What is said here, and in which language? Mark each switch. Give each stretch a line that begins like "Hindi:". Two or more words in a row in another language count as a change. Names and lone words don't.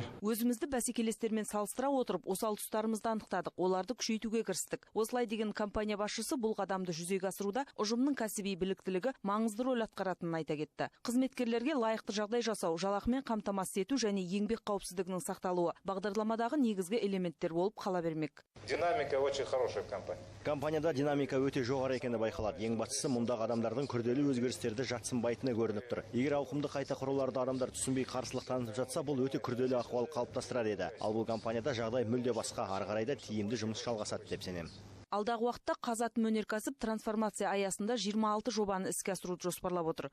Kazakh: Өзімізді бәсекелестермен салыстыра отырып, осал тұстарымызды анықтадық, оларды күшейтуге кірістік. Осылай деген компания басшысы бұл қадамды жүзеге асыруда ұжымның кәсіби біліктілігі маңызды рөл атқаратынын айта кетті. Қызметкерлерге лайықты жағдай жасау, жалақымен қамтамасыз ету және еңбек қауіпсіздігінің сақталуы бағдарламадағы негізгі элементтер болып қала бермек.
Russian: Динамика очень хорошая в компании.
Kazakh: Компанияда динамика өте жоғары екені байқалады. Ең бастысы, мұндағы адамдардың күрделі өзгерістерді жатсынбайтыны көрініп тұр. Егер ауқымды қайта құруларды адамдар түсінбей қарсылық танытып жатса, бұл өте күрделі ахуал қалыптастырар еді. Ал бұл компанияда жағдай мүлде басқа, ары қарай да тиімді жұмыс жалғасады деп сенемін. Алдағы уақытта Қазатомөнеркәсіп трансформация аясында 26 жобаны іске асыруды жоспарлап отыр.